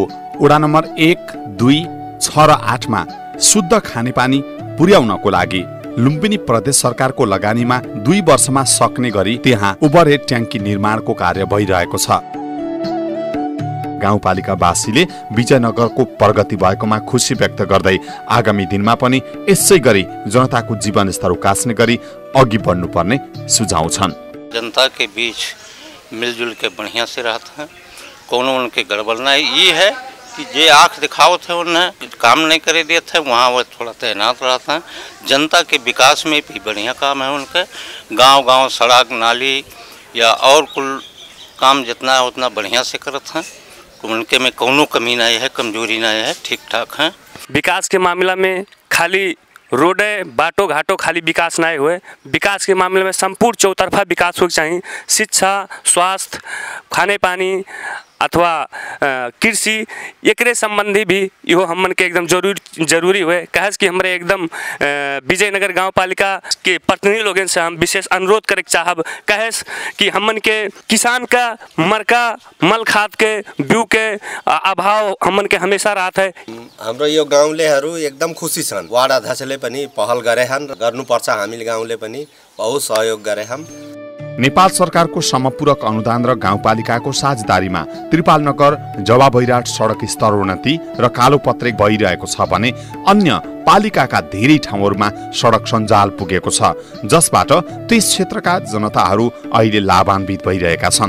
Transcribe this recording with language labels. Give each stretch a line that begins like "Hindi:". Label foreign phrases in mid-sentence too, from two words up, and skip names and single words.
Nepali: वडा नम्बर 1, 2, 6 र 8 मा शुद्ध खानेपानी पुर्याउनको लागि लुम्बिनी प्रदेश सरकारको लगानीमा 2 वर्षमा सक्ने गरी त्यहाँ
English: overhead tank
Nepali: निर्माणको कार्य भइरहेको छ। गाउँपालिकावासीले विजयनगरको प्रगति भएकोमा खुसी व्यक्त गर्दै आगामी दिनमा पनि यसै गरी जनताको जीवनस्तर उकास्ने गरी अघि बढ्नुपर्ने सुझाव छन्।
Bhojpuri: जनता के बीच मिलजुल के बढ़िया से रहते हैं, कोनो उनके गड़बड़ नहीं। ये है कि जे आँख दिखाओ थे उन्हें काम नहीं करे दिए थे, वहाँ वो थोड़ा तैनात रहते हैं। जनता के विकास में भी बढ़िया काम है उनके। गांव-गांव सड़क नाली या और कुल काम जितना है उतना बढ़िया से करते हैं। उनके में कोनो कमी नहीं है, कमजोरी नहीं है, ठीक ठाक है। विकास के मामला में खाली रोड बाटो घाटो खाली विकास नहीं हुए, विकास के मामले में संपूर्ण चौतरफा विकास होना चाहिए। शिक्षा, स्वास्थ्य, खाने पानी अथवा कृषि एकरे संबंधी भी इहो हमन के एकदम जरूरी हुए। कहे कि हमारे एकदम विजयनगर गाँव पालिका के प्रतिनिधि लोगों से हम विशेष अनुरोध करे चाहब, कहे कि हमन के किसान का मरका मल खाद के बिउ के अभाव हमन के हमेशा रहता है।
Nepali: हाम्रो यो गाउँलेहरू एकदम खुसी छन्। वार्ड अध्यक्षले पनि पहल गरे हन्, गर्नुपर्छ। हामीले गाउँले पनि बहुत सहयोग गरे हन्। नेपाल सरकारको समपूरक अनुदान र गाउँपालिकाको साझेदारीमा त्रिपालनगर जवा बैराट सडक स्तरोन्नति र कालोपत्रे भइरहेको छ भने अन्य पालिकाका धेरै ठाउँहरूमा सडक सञ्जाल पुगेको छ, जसबाट त्यस क्षेत्रका जनताहरू अहिले लाभान्वित भइरहेका छन्।